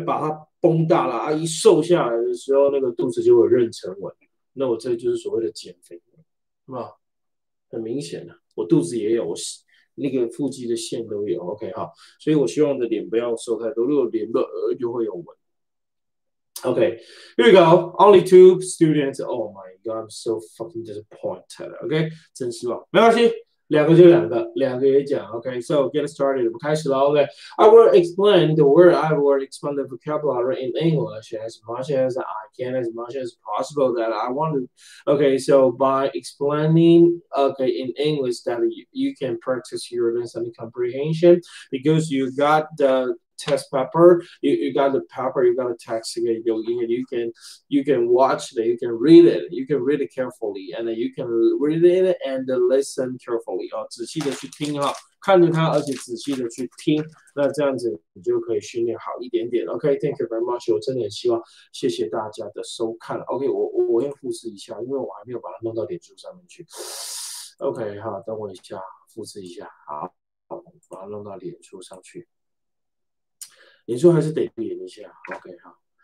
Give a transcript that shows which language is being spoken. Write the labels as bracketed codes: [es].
[zh] 把它绷大了啊，一瘦下来的时候，那个肚子就会妊娠纹。那我这就是所谓的减肥，是吧？很明显的。我肚子也有，我那个腹肌的线都有 ，OK 哈，所以我希望我的脸不要瘦太多，如果脸的就会有纹。 [en] Okay, here we go. Only 2 students. Oh my god, I'm so fucking disappointed. [zh] Okay, 真失望，没关系，两个就两个也讲。 [en] Okay, so get started. [zh] 我们开始了。 [en] Okay, I will explain the word. I will explain the vocabulary in English as much as I can, as much as possible that I want to. Okay, so by explaining, in English that you can practice your listening comprehension because you got the test paper, you got the paper, you got the text, you can watch it, you can read it carefully, and then you can read it and listen carefully [zh] 仔细的去听看着它，而且仔细的去听，那这样子你就可以训练好一点点。 OK, [en] thank you very much. [zh] 我真的很希望，谢谢大家的收看。 OK, 我要复制一下，因为我还没有把它弄到脸书上面去。 OK, 好，等我一下，复制一下，好，把它弄到脸书上去。脸书还是得连一下 ，OK 好。